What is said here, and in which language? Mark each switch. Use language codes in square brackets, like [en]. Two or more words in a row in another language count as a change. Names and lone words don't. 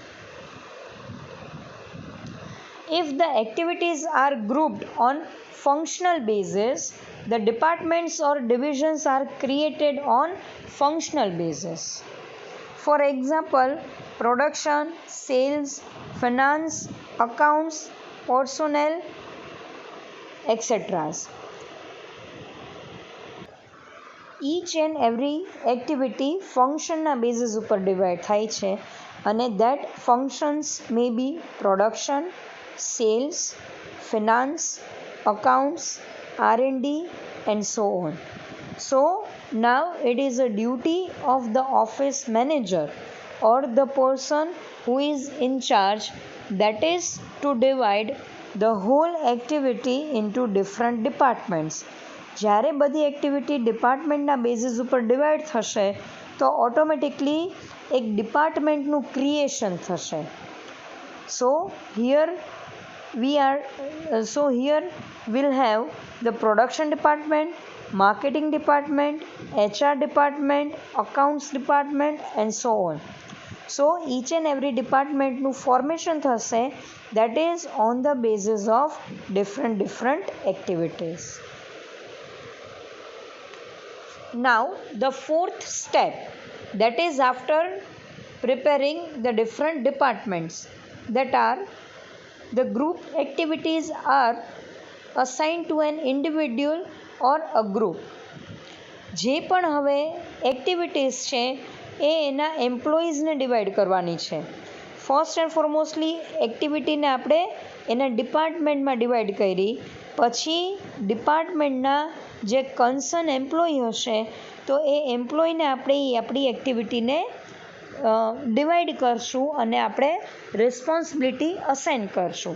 [en] If the activities are grouped on functional basis, the departments or divisions are created on functional basis. For example, production, sales, finance, accounts, personnel, etc. Each and every activity functionના basis [gu] ઉપર ડિવાઈડ થાય છે અને [en] that functions may be production, sales, finance, accounts, R&D and so on. So now it is a duty of the office manager or the person who is in charge, that is to divide the whole activity into different departments. [gu] જ્યારે બધી એક્ટિવિટી ડિપાર્ટમેન્ટના બેઝિસ ઉપર ડિવાઈડ થશે તો ઓટોમેટિકલી એક ડિપાર્ટમેન્ટનું ક્રિએશન થશે. [en] So here we'll have the production department, marketing department, HR department, accounts department and so on. So each and every departmentનું formation થશે, that is on the basis of different activities. Now the fourth step, that is after preparing the different departments, that are the group activities are assigned to an individual or a group. [gu] જે પણ હવે એક્ટિવિટીઝ છે એ એના એમ્પ્લોઈઝને ડિવાઈડ કરવાની છે. [en] first and foremostly [gu] એક્ટિવિટીને આપણે એના ડિપાર્ટમેન્ટમાં ડિવાઈડ કરી, પછી ડિપાર્ટમેન્ટના જે કન્સર્ન એમ્પ્લોય હશે તો એ એમ્પ્લોયને આપણે એ આપણી એક્ટિવિટીને ડિવાઈડ કરશું અને આપણે રિસ્પોન્સિબિલિટી અસાઇન કરશું.